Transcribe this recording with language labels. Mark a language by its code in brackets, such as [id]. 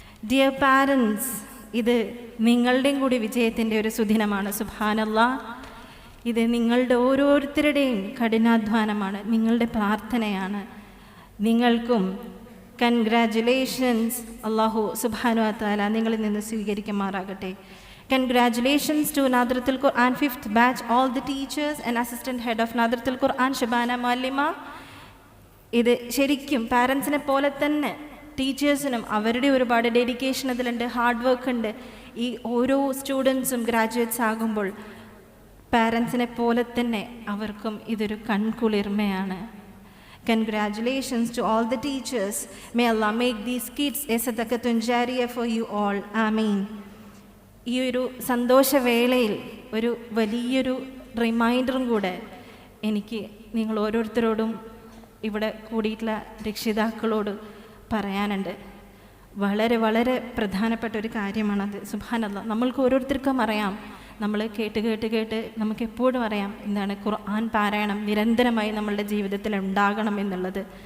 [en] dear parents, [ml] ഇത് നിങ്ങളുടെയും കൂടി വിജയത്തിൻ്റെ ഒരു സുദിനമാണ്. സുബ്ഹാനല്ലാഹ്, ഇത് നിങ്ങളുടെ ഓരോരുത്തരുടെയും കഠിനാധ്വാനമാണ്, നിങ്ങളുടെ പ്രാർത്ഥനയാണ്. നിങ്ങൾക്കും കൺഗ്രാജുലേഷൻസ്. അള്ളാഹു സുബ്ഹാനഹു വ തആല നിങ്ങളിൽ നിന്ന് സ്വീകരിക്കുമാറാകട്ടെ. [en] Congratulations to Nadratul Quran 5th batch, all the teachers and assistant head of Nadratul Quran Shabana Muallima. [ml] ഇത് ശരിക്കും പാരൻസിനെ പോലെ തന്നെ ടീച്ചേഴ്സിനും അവരുടെ ഒരുപാട് ഡെഡിക്കേഷൻ അതിലുണ്ട്, ഹാർഡ് വർക്ക് ഉണ്ട്. ഈ ഓരോ സ്റ്റുഡൻസും ഗ്രാജുവേറ്റ്സ് ആകുമ്പോൾ പാരൻസിനെ പോലെ തന്നെ അവർക്കും ഇതൊരു കൺകുളിർമയാണ്. [en] Congratulations to all the teachers. May Allah make these kids a sadaqatun jariyah for you all. [ar] Ameen. [ml] ഈ ഒരു സന്തോഷവേളയിൽ ഒരു വലിയൊരു റിമൈൻഡറും കൂടെ എനിക്ക് നിങ്ങൾ ഓരോരുത്തരോടും ഇവിടെ കൂടിയിട്ടുള്ള രക്ഷിതാക്കളോട് പറയാനുണ്ട്. വളരെ വളരെ പ്രധാനപ്പെട്ട ഒരു കാര്യമാണത്. സുബ്ഹാനല്ലാഹ്, നമ്മൾക്ക് ഓരോരുത്തർക്കും അറിയാം, നമ്മൾ കേട്ട് നമുക്ക് എപ്പോഴും അറിയാം എന്താണ് ഖുർആൻ പാരായണം നിരന്തരമായി നമ്മളുടെ ജീവിതത്തിൽ ഉണ്ടാകണം എന്നുള്ളത്.